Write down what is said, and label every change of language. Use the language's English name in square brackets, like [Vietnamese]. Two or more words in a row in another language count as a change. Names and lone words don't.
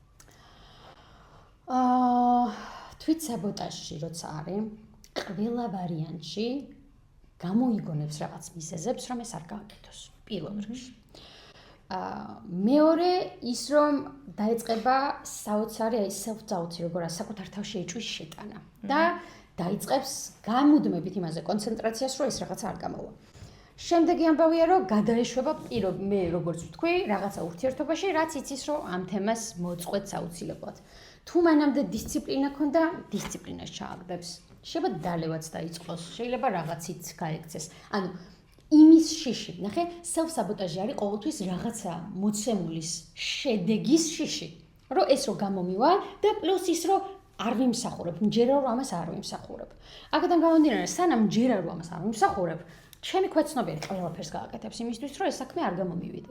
[Georgian] თვით საბოტაჟში როცა არის, ყველა ვარიანტში გამოიგონებს რაღაც მიზეზებს, რომ ეს არ გააკეთოს პირველ რიგში. მეორე ის რომ დაიწყება საოცარი აი self-doubt, როგორ საკუთარ თავში ეჭვის შეტანა და დაიწყებს გამუდმებით იმაზე კონცენტრაციას, რომ ეს რაღაცა არ გამოვა. შემდეგი ამბავია, რომ გადაეშვება მე როგორც ვთქვი, რაღაცა ურთიერთობაში, რაც იცის, რომ ამ თემას მოწყვეტს აუცილებლად. თუ მანამდე დისციპლინა ქონდა, დისციპლინას ჩააგდებს. შეიძლება დალევაც დაიწყოს, შეიძლება რაღაცით გაექცეს. ანუ იმის შიში, ნახე, self-sabotage არის ყოველთვის რაღაცა მოცემულის შედეგის შიში, რომ ეს რო გამომივა და პლუს ის რომ არ ვიმსახურებ, მჯერა რომ ამას არ ვიმსახურებ. აქედან გამომდინარე, სანამ მჯერა რომ ამას არ ვიმსახურებ, ჩემი ქვეცნობიერი ყველაფერს გააკეთებს იმისთვის, რომ ეს საქმე არ გამომივიდეს.